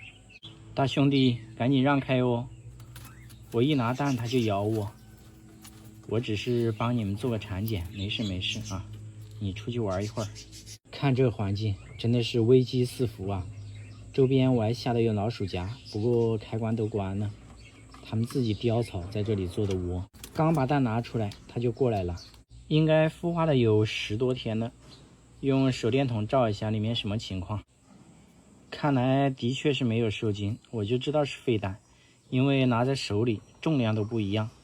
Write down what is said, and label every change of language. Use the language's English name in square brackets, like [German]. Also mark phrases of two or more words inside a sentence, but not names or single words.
[Chinese] 大兄弟，趕緊讓開哦！我一拿蛋它就咬我。我只是幫你們做個產檢，沒事啊。你出去玩一會兒。看這環境真的是危機四伏啊。周邊我還下了有老鼠夾，不過開關都關了。他們自己叼草在這裡做的窩，剛把蛋拿出來，它就過來了。應該孵化了有10多天了。用手電筒照一下裡面什麼情況。看來的確是沒有受精，我就知道是廢蛋，因為拿在手裡重量都不一樣。